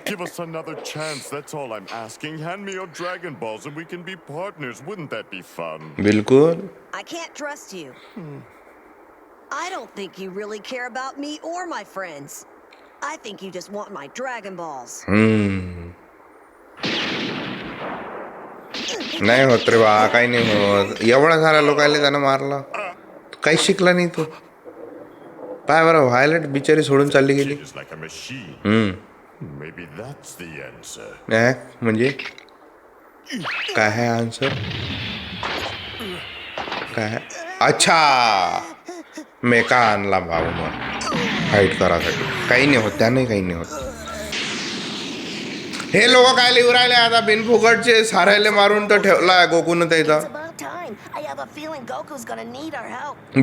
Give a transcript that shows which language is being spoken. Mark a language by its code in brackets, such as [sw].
[en] Give us another chance, that's all I'm asking. Hand me your Dragon Balls and we can be partners. Wouldn't that be fun? [mr] बिलकुल. [en] I can't trust you. I don't think you really care about me or my friends. I think you just want my Dragon Balls. [mr] नाही होत रे बा, काही नाही होत. एवढा सारा लोकांना त्यानं मारलं. काही शिकला नाही तो. पाय बरं व्हायलेट बिचारी सोडून चालली गेली. [en] Is like a machine. Maybe that's the answer. [mr] म्हणजे काय आहे आन्सर? काय आहे? अच्छा मेका आणला भाऊ मग फाईट करासाठी. काही नाही होत त्याने, काही नाही होत. हे लोक काय लिहू राहिले आता बिनफुकटचे सारायले मारून तर ठेवला गोकून त्याचा. [en] about time. I have a feeling Goku's gonna need our help.